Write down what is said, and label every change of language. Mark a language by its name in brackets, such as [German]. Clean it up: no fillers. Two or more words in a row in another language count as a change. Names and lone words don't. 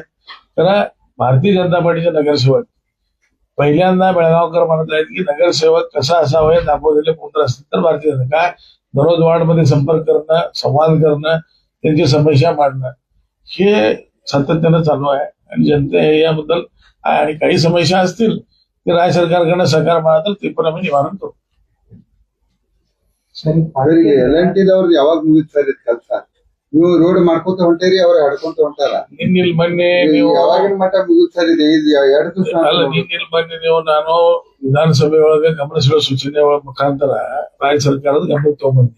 [Marathi] कारण भारतीय जनता पार्टीचे नगरसेवक पहिल्यांदा बेळगावकर म्हणत आहेत की नगरसेवक कसा असावा हे दाखवलेले पुत्र असतील तर भारतीय जनता काय दररोज वार्डमध्ये संपर्क करणं, संवाद करणं, त्यांची समस्या मांडणं हे सातत्यानं चालू आहे. आणि जनते याबद्दल आणि काही समस्या असतील ते राज्य सरकारकडनं सहकार मिळालं ते पण आम्ही निवारण करू. [Kannada] LNT ದವ್ರದ್ದು ಯಾವಾಗ ಮುಗಿತು ಸರ್ ಇದು ಕೆಲಸ? ನೀವು ರೋಡ್ ಮಾಡ್ಕೊಂತ ಹೊಂಟೇರಿ, ಅವ್ರ ಹಡ್ಕೊಂತ ಹೊಂಟಾರ. ನಿನ್ನಿಲ್ ಮೊನ್ನೆ ನೀವು ಯಾವಾಗಿನ ಮಟ್ಟ ಮುಗಿದ್ ಸರ್ ಇದು 2 ದಿವಸ ಅಲ್ಲ, ನಿನ್ನಿಲ್ ಮೊನ್ನೆ ನೀವು ನಾನು ವಿಧಾನಸಭೆ ಒಳಗೆ ಗಮನಿಸುವ ಸೂಚನೆ ಮುಖಾಂತರ ರಾಜ್ಯ ಸರ್ಕಾರದ ಗಮನಕ್ಕೆ ತಗೊಂಡ್ಬಂದಿ.